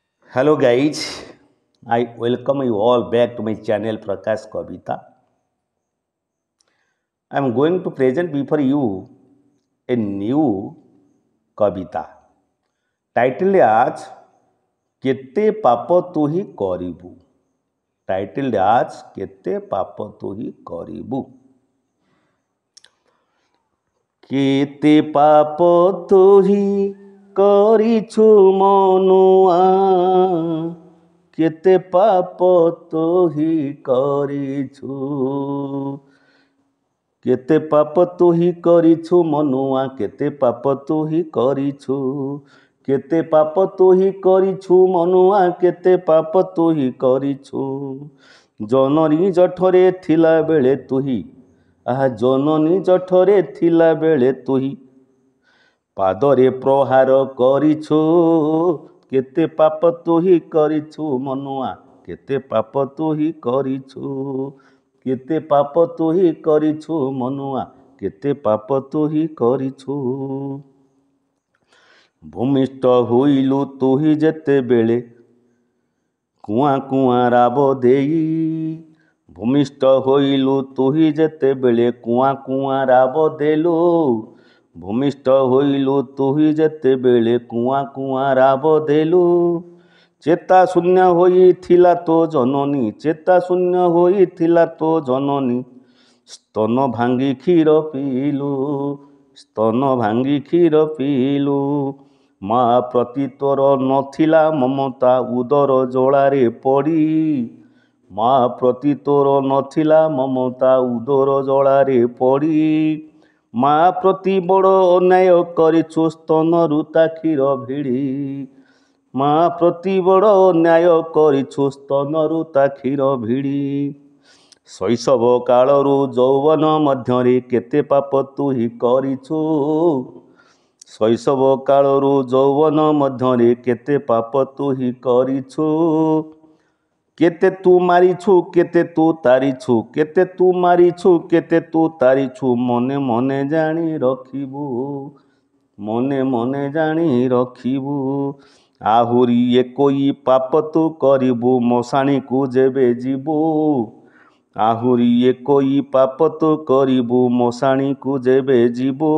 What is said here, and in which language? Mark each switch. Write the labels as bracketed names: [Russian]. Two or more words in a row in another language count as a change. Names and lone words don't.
[English] Hello guys, I welcome you all back to my channel Prakash Kavita. I am going to present before you a new [Odia] କବିତା ଟାଇଟଲ ଆଜ କେତେ ପାପ ତୁ ହି କରିବୁ। ଟାଇଟଲ ଆଜ କେତେ ପାପ ତୁ ହି କରିବୁ। କେତେ ପାପ ତୁ ହି କରିଛୁ ମନୁଆ, କେତେ ପାପ ତୋ ହି କରିଛୁ, କେତେ ପାପ ତୋ ହି କରିଛୁ ମନୁଆ, କେତେ ପାପ ତୋ ହି କରିଛୁ, କେତେ ପାପ ତୋ ହି କରିଛୁ ମନୁଆ, କେତେ ପାପ ତୋ ହି କରିଛୁ। ଜନନୀ ଜଠରେ ଥିଲା ବେଳେ ତୁହି, ଆହା ଜନନୀ ଜଠରେ ଥିଲା ବେଳେ ତୁହି ପାଦରେ ପ୍ରହାର କରିଛୁ, କେତେ ପାପ ତୁ ହି କରିଛୁ ମନୁଆ, କେତେ ପାପ ତୁ ହି କରିଛୁ, କେତେ ପାପ ତୁ ହି କରିଛୁ ମନୁଆ, କେତେ ପାପ ତୁ ହି କରିଛୁ। ଭୂମିଷ୍ଠ ହୋଇଲୁ ତୁ ହି ଯେତେ ବେଳେ କୁଆ କୁଆ ରାବ ଦେଇ, ଭୂମିଷ୍ଠ ହୋଇଲୁ ତୁ ହି ଯେତେ ବେଳେ କୁଆ କୁଆ ରାବ ଦେଲୁ, ଭୂମିଷ୍ଠ ହୋଇଲୁ ତୁ ହି ଯେତେ ବେଳେ କୁଆ କୁଆ ରାବ ଦେଲୁ। ଚେତା ଶୂନ୍ୟ ହୋଇ ଥିଲା ତୋ ଜନନୀ, ଚେତା ଶୂନ୍ୟ ହୋଇ ଥିଲା ତୋ ଜନନୀ, ସ୍ତନ ଭାଙ୍ଗି କ୍ଷୀର ପିଲୁ, ସ୍ତନ ଭାଙ୍ଗି କ୍ଷୀର ପିଲୁ। ମାଁ ପ୍ରତି ତୋର ନଥିଲା ମମତା ଉଦର ଜ୍ୱାଳାରେ ପଡ଼ି, ମାଁ ପ୍ରତି ତୋର ନଥିଲା ମମତା ଉଦର ଜ୍ୱାଳାରେ ପଡ଼ି। ମାଁ ପ୍ରତି ବଡ଼ ଅନ୍ୟାୟ କରିଛୁ ସ୍ତନରୁ ତା କ୍ଷୀର ଭିଡ଼ି, ମାଁ ପ୍ରତି ବଡ଼ ଅନ୍ୟାୟ କରିଛୁ ସ୍ତନରୁ ତା କ୍ଷୀର ଭିଡ଼ି। ଶୈଶବ କାଳରୁ ଯୌବନ ମଧ୍ୟରେ କେତେ ପାପ ତୁ ହି କରିଛୁ, ଶୈଶବ କାଳରୁ ଯୌବନ ମଧ୍ୟରେ କେତେ ପାପ ତୁ ହି କରିଛୁ। କେତେ ତୁ ମାରିଛୁ କେତେ ତୁ ତାରିଛୁ, କେତେ ତୁ ମାରିଛୁ କେତେ ତୁ ତାରିଛୁ, ମନେ ମନେ ଜାଣି ରଖିବୁ, ମନେ ମନେ ଜାଣି ରଖିବୁ। ଆଉରି ଏକୋଇ ପାପ ତୁ କରିବୁ ମଶାଣିକୁ ଯେବେ ଯିବୁ, ଆଉରି ଏକୋଇ ପାପ ତୁ କରିବୁ ମଶାଣିକୁ ଯେବେ ଯିବୁ।